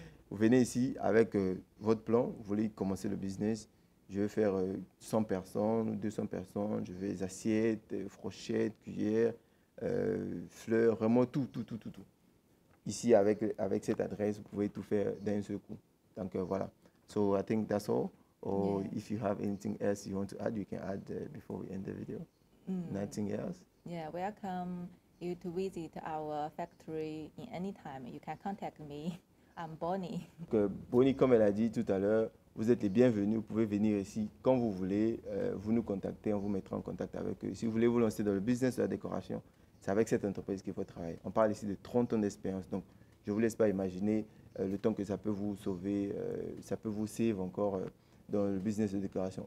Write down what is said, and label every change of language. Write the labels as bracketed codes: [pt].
[fr] Vous venez ici avec votre plan, vous voulez commencer le business, je vais faire 100 personnes ou 200 personnes, je veux les assiettes, fourchettes, cuillères, fleurs, vraiment tout, tout, tout, tout, tout. Ici, avec cette adresse, vous pouvez tout faire d'un seul coup. Donc voilà. [en] So I think that's all. Or Yeah. if you have anything else you want to add, you can add before we end the video. Nothing else? Yeah, welcome you to visit our factory in any time. You can contact me. I'm Bonnie. [fr] Donc, Bonnie, comme elle a dit tout à l'heure, vous êtes les bienvenus. Vous pouvez venir ici quand vous voulez. Vous nous contactez, on vous mettra en contact avec eux. Si vous voulez vous lancer dans le business de la décoration, c'est avec cette entreprise qu'il faut travailler. On parle ici de 30 ans d'expérience. Donc, je ne vous laisse pas imaginer le temps que ça peut vous sauver, ça peut vous sauver encore dans le business de décoration.